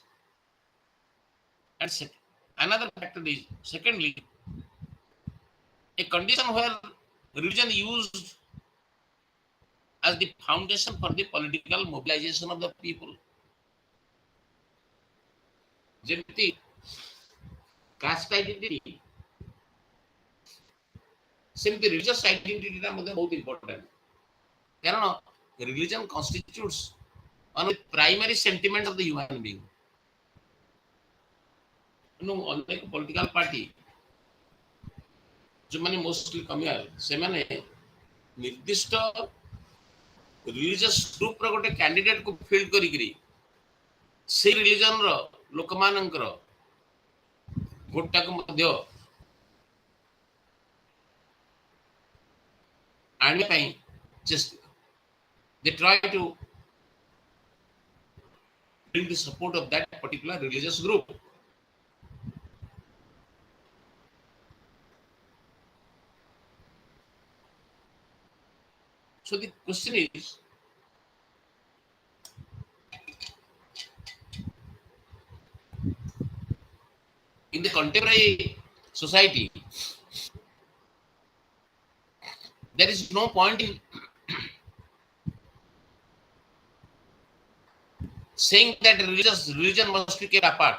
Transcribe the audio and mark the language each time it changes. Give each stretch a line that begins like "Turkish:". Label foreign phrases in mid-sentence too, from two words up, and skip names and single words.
English: And another factor is, secondly, a condition where religion used as the foundation for the political mobilization of the people.
Odia: ଯେମିତି
English: caste identity,
Odia: ସେମିତି
English: religious identity
Odia: ଟା ମଧ୍ୟ ବହୁତ important.
English: କାରଣ religion constitutes one of the primary sentiments of the human being.
Odia: ଅନେକ
English: political party
Odia: ଯୋଉମାନେ
English: mostly communal
Odia: ସେମାନେ ନିର୍ଦ୍ଦିଷ୍ଟ
English: religious group
Odia: ର ଗୋଟେ କ୍ୟାଣ୍ଡିଡେଟ କୁ ଫିଲ୍ଡ କରିକିରି ସେଇ ରିଲିଜନ ର ଲୋକମାନଙ୍କର ଭୋଟଟାକୁ ମଧ୍ୟ ଆଣିବା ପାଇଁ
English: they try to bring the support of that particular religious group. So the question is, in the contemporary society, there is no point in saying that religion must be kept apart.